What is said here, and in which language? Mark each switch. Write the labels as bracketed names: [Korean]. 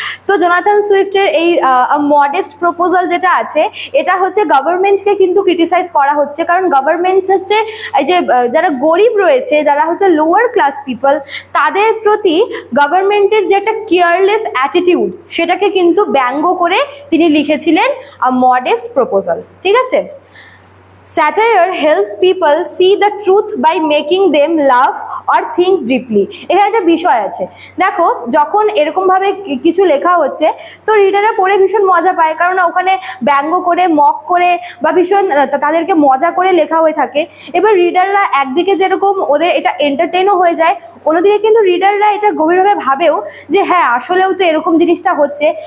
[Bangla] তো জোনাথন সুইফটের এই modest proposal যেটা আছে, এটা হচ্ছে গভর্নমেন্টকে কিন্তু ক্রিটিসাইজ করা হচ্ছে, কারণ গভর্নমেন্ট হচ্ছে এই যে যারা গরিব রয়েছে, যারা হচ্ছে লোয়ার ক্লাস পিপল, তাদের প্রতি গভর্নমেন্টের যে একটা কেয়ারলেস অ্যাটিটিউড, সেটাকে কিন্তু ব্যঙ্গ করে তিনি লিখেছিলেন আ মডেস্ট প্রপোজাল। ঠিক আছে, [English] Satire helps people see the truth by making them laugh or think deeply. [Bangla] এখানে একটা বিষয় আছে, দেখো যখন এরকম ভাবে কিছু লেখা হচ্ছে তো রিডাররা পড়ে ভীষণ মজা পায়, কারণ ওখানে ব্যঙ্গ করে, মক করে বা ভীষণ তাদেরকে মজা করে লেখা হয়ে থাকে। এবার রিডাররা একদিকে যেরকম ওদের এটা এন্টারটেইনও হয়ে যায়, অন্যদিকে কিন্তু রিডাররা এটা গভীরভাবে ভাবেও যে হ্যাঁ, আসলেও তো এরকম জিনিসটা হচ্ছে।